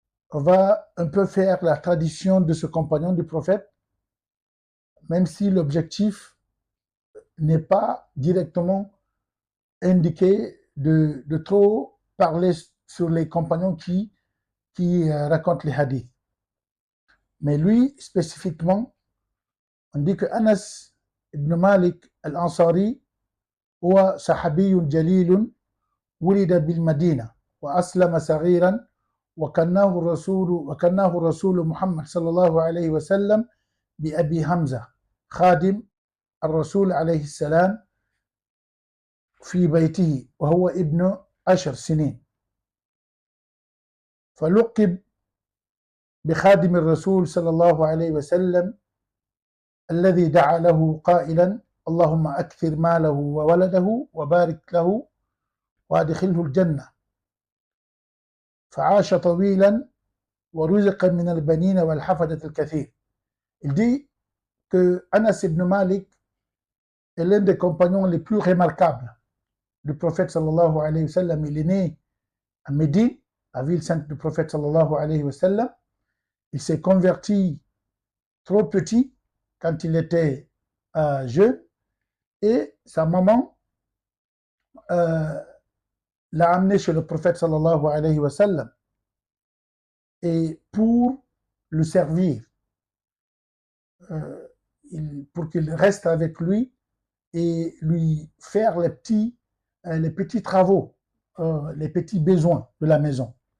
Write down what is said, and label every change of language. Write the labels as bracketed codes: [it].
[fr] On va un peu faire la tradition de ce compagnon du prophète, même si l'objectif n'est pas directement indiqué de trop parler sur les compagnons qui racontent les hadiths. Mais lui, spécifiquement, on dit que [ar] Anas ibn Malik al-Ansari هو صحابي جليل ولد بالمدينة وأسلم صغيرا وكناه الرسول محمد صلى الله عليه وسلم بأبي حمزة خادم الرسول عليه السلام في بيته وهو ابن 10 سنين، فلقب بخادم الرسول صلى الله عليه وسلم الذي دعا له قائلا اللهم أكثر ماله وولده وبارك له وأدخله الجنة، فعاش طويلا ورزق من البنين والحفدة الكثير. [fr] Il dit que Anas ibn Malik est l'un des compagnons les plus remarquables du prophète sallallahu alayhi wa sallam. Il est né à Médine, la ville sainte du prophète sallallahu alayhi wa sallam. Il s'est converti trop petit quand il était jeune, et sa maman l'a amené chez le prophète sallallahu alayhi wa sallam, et pour le servir, pour qu'il reste avec lui et lui faire les petits travaux, les petits besoins de la maison.